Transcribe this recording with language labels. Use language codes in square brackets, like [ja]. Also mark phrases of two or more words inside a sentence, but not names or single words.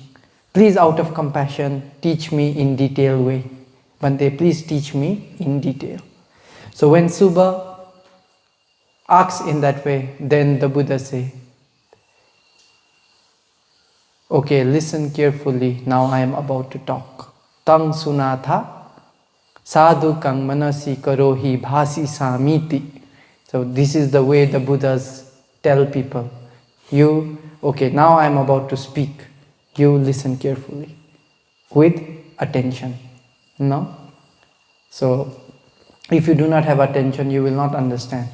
[en] Please, out of compassion, teach me in detailed way. Bhante, please teach me in detail. So when Subha asks in that way, then the Buddha say, okay, listen carefully, now I am about to talk. [pi] Tang sunatha sadhu kang manasi karohi bhasi samiti. [en] So this is the way the Buddhas tell people. Okay, now I am about to speak. You listen carefully, with attention. No? So, if you do not have attention, you will not understand.